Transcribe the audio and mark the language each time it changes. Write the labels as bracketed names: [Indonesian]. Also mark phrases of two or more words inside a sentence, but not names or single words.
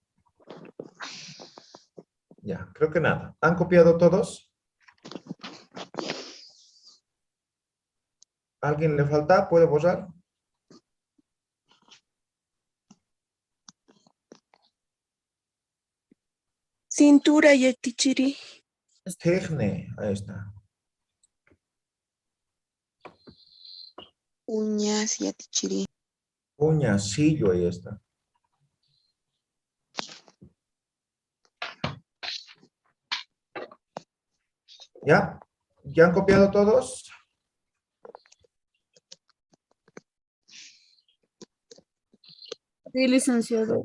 [Spanish] Ya, creo que nada. ¿Han copiado todos? ¿Alguien le falta? ¿Puede borrar? Cintura yatichiri. Tejne, ahí está. Uñas yatichiri. Puñacillo, ahí está. ¿Ya? ¿Ya han copiado todos? Sí, licenciado.